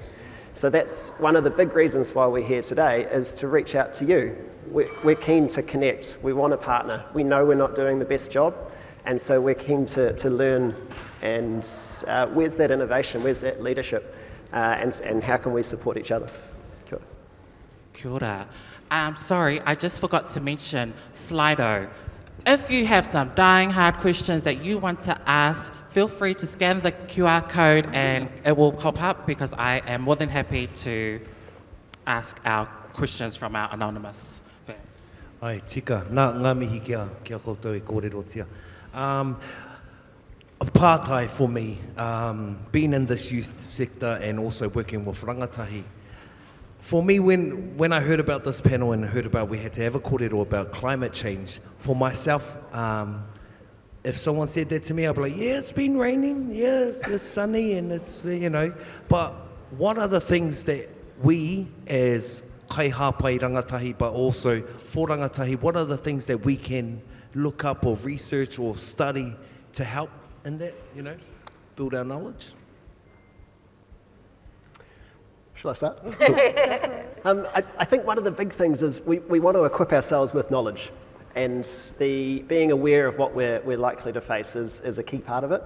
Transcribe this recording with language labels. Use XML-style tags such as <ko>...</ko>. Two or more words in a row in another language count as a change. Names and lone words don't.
<en>So that's one of the big reasons why we're here today, is to reach out to you. We're keen to connect. We want a partner. We know we're not doing the best job, and so we're keen to learn. And where's that innovation? Where's that leadership? And how can we support each other? Cool.</en> <mi>Kia ora.</mi> <en>Sorry, I just forgot to mention Slido. If you have some dying hard questions that you want to ask, feel free to scan the QR code and it will pop up, because I am more than happy to ask our questions from our anonymous fans.</en> <mi>Ai, tika, ngā mihi kia koutou e kōrero tia.</mi> <en>Apartheid for me, being in this youth sector and also working with rangatahi. For me, when I heard about this panel and heard about we had to have a kōrero about climate change, for myself, if someone said that to me, I'd be like, yeah, it's been raining, yeah, it's sunny, and it's, but what are the things that we as</en> <mi>kaihāpai rangatahi,</mi> <en>but also for rangatahi, what are the things that we can look up or research or study to help in that, build our knowledge? Shall I start? I think one of the big things is we want to equip ourselves with knowledge, and being aware of what we're likely to face is a key part of it.</en>